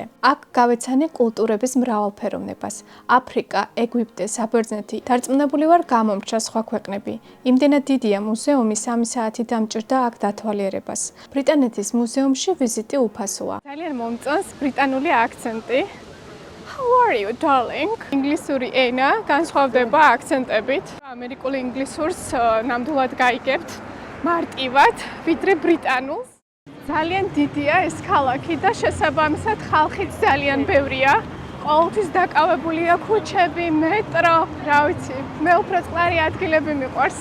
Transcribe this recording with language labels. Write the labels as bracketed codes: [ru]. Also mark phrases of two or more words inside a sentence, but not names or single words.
[ka] აქ გავეცანე კულტურების მრავალფეროვნებას. აფრიკა, ეგვიპტე, საბერძნეთი. დარწმუნებული ვარ გამომრჩა სხვა ქვეყნები. იმდენად დიდია მუზეუმი 3 საათი დამჭირდა აქ დათვალიერებას. ბრიტანეთის მუზეუმში ვიზიტი უფასოა. ძალიან მომწონს ბრიტანული აქცენტი. [en] How are you, darling? [ka] ინგლისური ენა განსხვავდება აქცენტებით. ამერიკული ინგლისურს ნამდვილად გაიგებთ მარტივად, ვიდრე ბრიტანულს. ძალიან დიდია ეს ქალაქი და შესაბამისად ხალხიც ძალიან ბევრია. ყოველთვის დაკავებულია ქუჩები, მეტრო, რა ვიცი, მე უფრო წყნარი ადგილები მიყვარს.